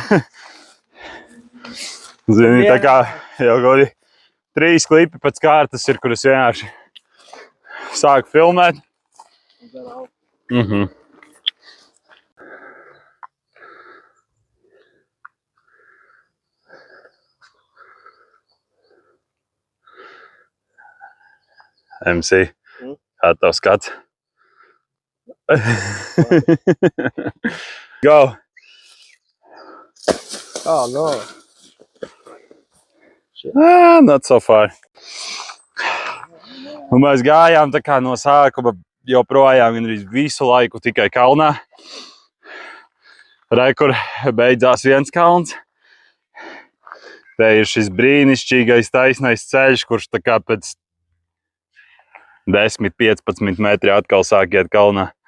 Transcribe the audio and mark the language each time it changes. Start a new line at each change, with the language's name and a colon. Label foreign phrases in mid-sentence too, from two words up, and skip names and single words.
Latvian: Zini, tā kā jau godi 3 klipi pēc kārtas ir, kuras vienkārši sāku filmēt. MC, kā tev skats? Go!
English: Oh, no. Not so far.
Latvian: Un mēs gājām tā kā no sākuma joprojām gandrīz visu laiku tikai kalnā. Kur beidzās viens kalns. Te ir šis brīnišķīgais taisnais ceļš, kurš tā kā pēc 10-15 metri atkal sāk iet kalnā.